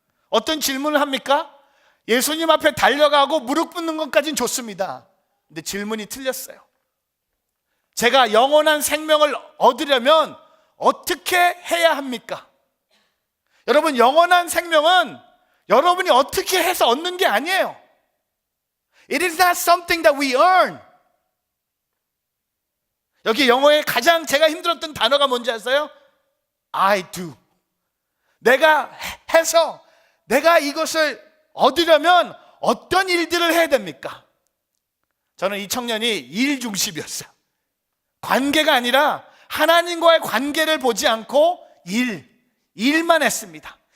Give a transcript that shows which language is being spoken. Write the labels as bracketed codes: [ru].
[ko] 어떤 질문을 합니까? 예수님 앞에 달려가고 무릎 꿇는 것까지는 좋습니다. 근데 질문이 틀렸어요. 제가 영원한 생명을 얻으려면 어떻게 해야 합니까? 여러분, 영원한 생명은 여러분이 어떻게 해서 얻는 게 아니에요. [en] It is not something that we earn. [ko] 여기 영어에 가장 제가 힘들었던 단어가 뭔지 아세요? [en] I do. [ko] 내가 해서 내가 이것을 얻으려면 어떤 일들을 해야 됩니까? 저는 이 청년이 일 중심이었어요. 관계가 아니라 하나님과의 관계를 보지 않고 일만 했습니다.